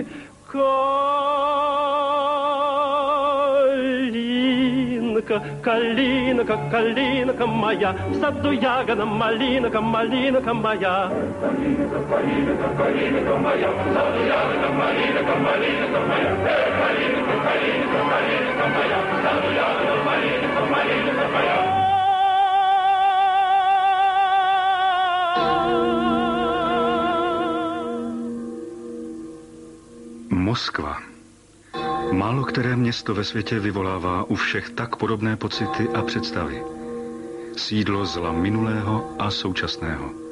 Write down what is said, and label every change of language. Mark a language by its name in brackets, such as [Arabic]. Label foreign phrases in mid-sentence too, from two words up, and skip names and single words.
[Russian] Калинка, калинка моя, в саду ягода малинка, малинка моя. Калинка, калинка, калинка моя, в саду ягода малинка, малинка моя. Калинка, калинка, калинка моя, в саду ягода малинка, малинка моя. [Czech] Moskva. Málo které město ve světě vyvolává u všech tak podobné pocity a představy. Sídlo zla minulého a současného.